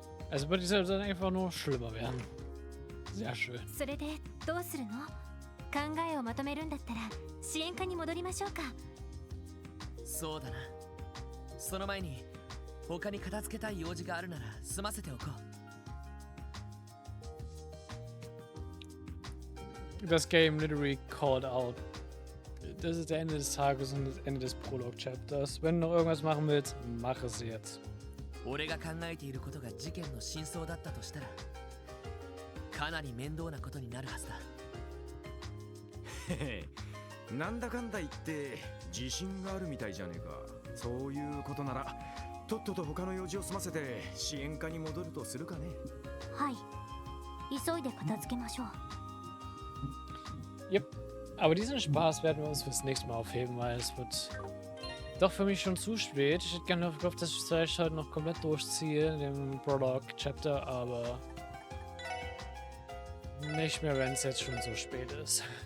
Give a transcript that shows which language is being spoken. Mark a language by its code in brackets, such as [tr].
[de] Also wird die Sache dann einfach nur schlimmer werden. Sehr schön. [ja] それでどうするの？考えをまとめるんだったら支援課に戻りましょうか。そうだな。その前に他に片付けたい用事があるなら済ませておこう。 [de] Das Game [en] literally called out. [de] Das ist der Ende des Tages und das Ende des Prolog-Chapters. Wenn du noch irgendwas machen willst, mach es jetzt. [ja] 俺が考えていることが事件の真相だったとしたら、かなり面倒なことになるはずだ。へへ、なんだかんだ言って自信があるみたいじゃねえか。そういうことならとっとと他の用事を済ませて支援課に戻るとするかね。はい、急いで片付けましょう。 [en] Yep. [de] Aber diesen Spaß werden wir uns fürs nächste Mal aufheben, weil es wird doch für mich schon zu spät. Ich hätte gerne gehofft, dass ich es vielleicht heute noch komplett durchziehe in dem Prolog-Chapter, aber nicht mehr, wenn es jetzt schon so spät ist.